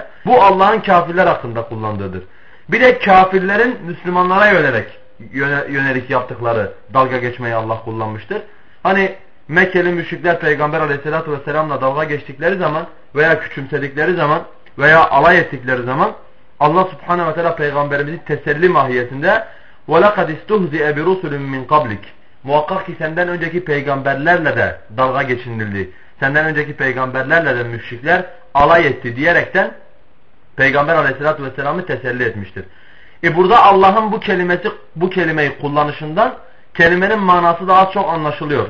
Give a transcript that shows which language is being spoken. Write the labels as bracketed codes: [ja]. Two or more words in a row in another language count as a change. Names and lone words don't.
[tr] Bu Allah'ın kafirler hakkında kullandığıdır. Bir de kafirlerin Müslümanlara yönelik yaptıkları dalga geçmeyi Allah kullanmıştır. Hani Mekkeli müşrikler Peygamber [ar] عليه الصلاة والسلام [tr] dalga geçtikleri zaman veya küçümsedikleri zaman veya alay ettikleri zaman Allah [ar] سبحانه وتعالى [tr] peygamberimizi teselli mahiyetinde [ar] وَلَقَدْ اِسْتُهْزِئَ بِرُسُلٍ مِّنْ قَبْلِكَ [tr] Muhakkak ki senden önceki peygamberlerle de dalga geçinildi. Senden önceki peygamberlerle de müşrikler alay etti diyerekten Peygamber [ar] عليه الصلاة والسلام [tr] teselli etmiştir. Burada Allah'ın bu kelimeyi kullanışından kelimenin manası da az çok anlaşılıyor.